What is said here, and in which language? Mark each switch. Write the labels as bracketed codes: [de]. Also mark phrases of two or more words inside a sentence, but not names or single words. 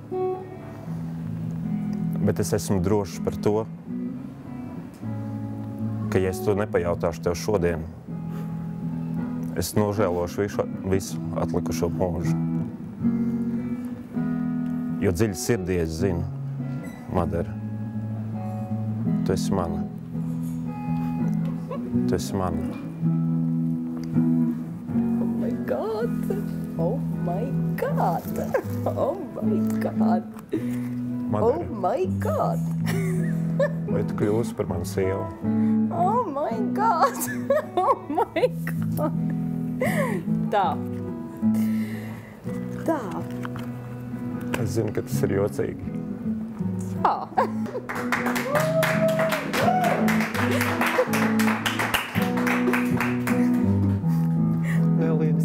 [lv] Bet es esmu drošs par to, ka, ja es to nepajautāšu tev šodien, es nožēlošu visu atlikušo mūžu. Jo dziļi sirdī es zinu, Madara, tu esi mana. Tu esi mana. [en] Oh my God! Oh my God! Oh my God! [lv] Madara, [en] Oh my God! [lv] vai tu kļūsi par manu sievu? [en] Oh my God! Oh my God! [lv] Tā. Tā. Es zinu, ka tas ir jocīgi. Tā. Lielīdz.